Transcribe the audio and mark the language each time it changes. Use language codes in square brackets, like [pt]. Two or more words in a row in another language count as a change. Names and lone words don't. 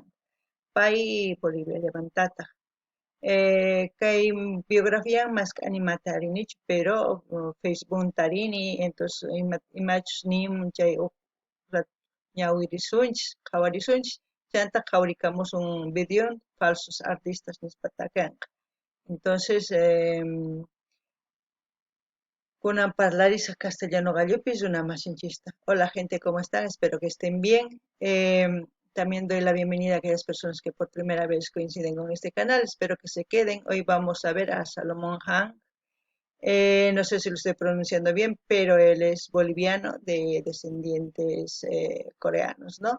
[qu] Pay Bolivia levantataq. Kay biografiaman mas animata rinichu, pero Facebook tarini, entonces imachus nimun chay huk ñawirisunchis, qhawarisunchis, chanta qhawrikamusun video [es] falsos artistas [qu] nispata kanqa. Entonces, kunan parlarisaq castellano gallupis runa masinchista. [es] Hola gente, ¿cómo están? Espero que estén bien. También doy la bienvenida a aquellas personas que por primera vez coinciden con este canal. Espero que se queden. Hoy vamos a ver a Salomón Han. No sé si lo estoy pronunciando bien, pero él es boliviano de descendientes coreanos, ¿no?